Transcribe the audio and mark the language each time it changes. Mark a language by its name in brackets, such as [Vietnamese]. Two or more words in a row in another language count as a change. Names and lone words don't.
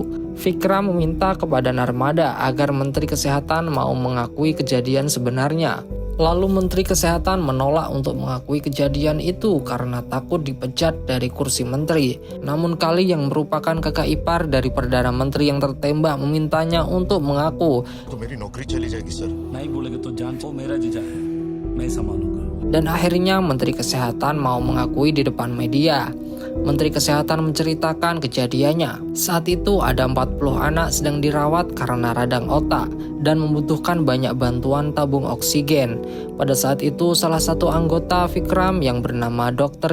[Indonesian] Vikram meminta kepada Narmada agar Menteri Kesehatan mau mengakui kejadian sebenarnya. Lalu Menteri Kesehatan menolak untuk mengakui kejadian itu karena takut dipecat dari kursi menteri. Namun Kali yang merupakan kakak ipar dari Perdana Menteri yang tertembak memintanya untuk mengaku. [Hindi] तो मेरी नौकरी चली जाएगी सर। नहीं बोलेगे तो जान वो मेरा जीजा है, मैं संभालूंगा। [Indonesian] Dan akhirnya Menteri Kesehatan mau mengakui di depan media. Menteri Kesehatan menceritakan kejadiannya. Saat itu ada 40 anak sedang dirawat karena radang otak dan membutuhkan banyak bantuan tabung oksigen. Pada saat itu salah satu anggota Vikram yang bernama Dr.